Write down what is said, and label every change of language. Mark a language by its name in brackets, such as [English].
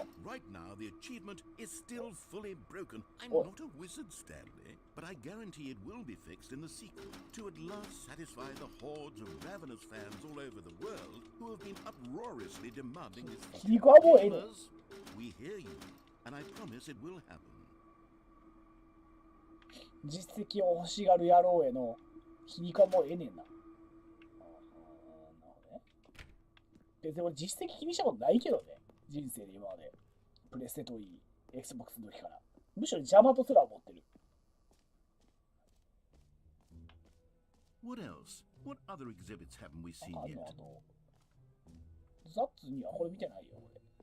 [English] Right now, the achievement is still fully broken. I'm not a wizard, Stanley, but I guarantee it will be fixed in the sequel to at last satisfy the hordes of ravenous fans all over the world who have been uproariously demanding this feature. Gamers, we hear you, and I promise it will happen. [Japanese] 実績を欲しがる野郎への皮肉はもうええねんな。なるほどね。別に俺実績気にしたことないけどね。人生で今まで。プレステといい、Xbox の時から。むしろ邪魔とすら思ってる。 [English] What else? What other exhibits haven't we seen yet? [Japanese] ザッツにはこれ見てないよ、俺。